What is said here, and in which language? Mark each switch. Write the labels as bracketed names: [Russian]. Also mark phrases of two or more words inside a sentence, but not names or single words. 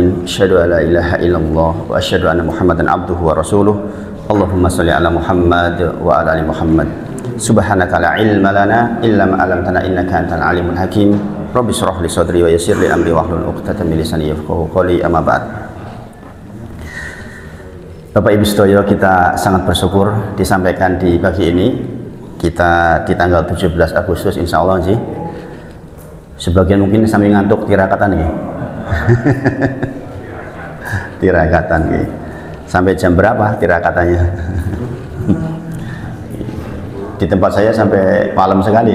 [Arabic] أشهد أن لا إله إلا الله وأشهد أن محمدا عبده ورسوله. اللهم صل على محمد وعلى آل محمد. سبحانك لا علم لنا إلا ما علمتنا إنك أنت العليم الحكيم. رب اشرح لي صدري ويسر لي أمري واحلل عقدة من لساني يفقهوا قولي. أما بعد. [Javanese] Bapak Ibu sedaya, [Indonesian] kita sangat bersyukur disampaikan di pagi ini. Kita di tanggal 17 Agustus [Arabic] إن شاء الله [Indonesian] sih. Sebagian mungkin sambil ngantuk tirakatan nih. Tirakatan nih. Sampai jam berapa tirakatannya? Di tempat saya sampai malam sekali.